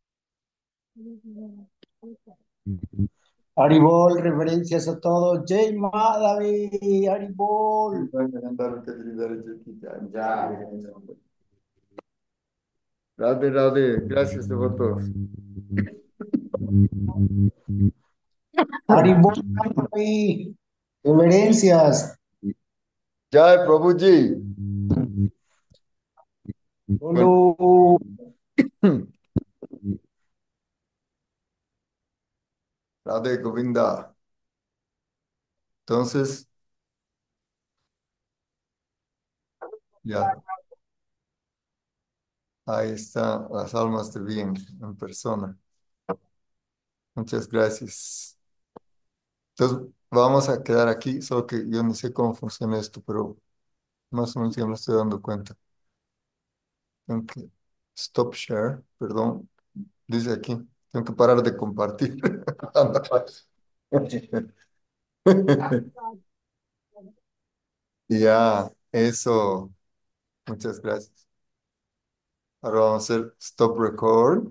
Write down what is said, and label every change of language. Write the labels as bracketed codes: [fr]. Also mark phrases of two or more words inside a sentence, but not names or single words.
[es] Haribol, reverencias a todos. Jay Madhavi, Haribol. Ya. Radhe, Radhe. Gracias, devotos. Haribol, Madhavi, reverencias. Jai Prabhuji. Bueno, Olu. Radhe Govinda. Entonces, ya, ahí están las almas de bien en persona. Muchas gracias. Entonces, vamos a quedar aquí, solo que yo no sé cómo funciona esto, pero más o menos ya me estoy dando cuenta. Tengo que [en] stop share, [es] perdón, dice aquí. Tengo que parar de compartir. Ya, eso. Muchas gracias. Ahora vamos a hacer [en] stop record.